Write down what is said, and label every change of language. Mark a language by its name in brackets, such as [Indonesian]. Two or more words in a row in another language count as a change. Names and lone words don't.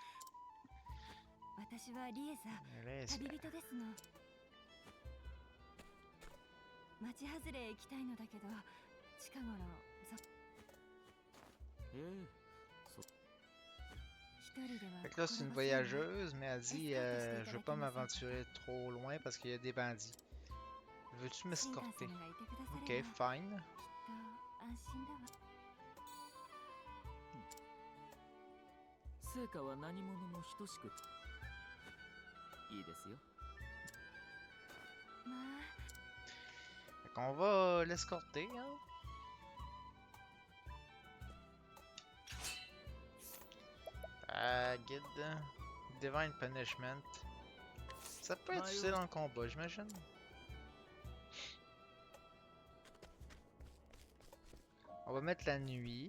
[Japanese] 私はリエザ、 [French] Laisse- [Japanese] 旅人ですの。町外れへ行きたいのだけど、近頃そ一人では [French] Fait que là, c'est une voyageuse, mais elle dit je veux pas m'aventurer trop loin parce qu'il y a des bandits. Veux-tu m'escorter? [English] Ok, fine. [Japanese] 安心だわ。成果は何者も等しくいいですよ。まあ [French] Fait qu'on va l'escorter, hein. Guide. Divine Punishment. Ça peut être utile en combat, j'imagine. On va mettre la nuit.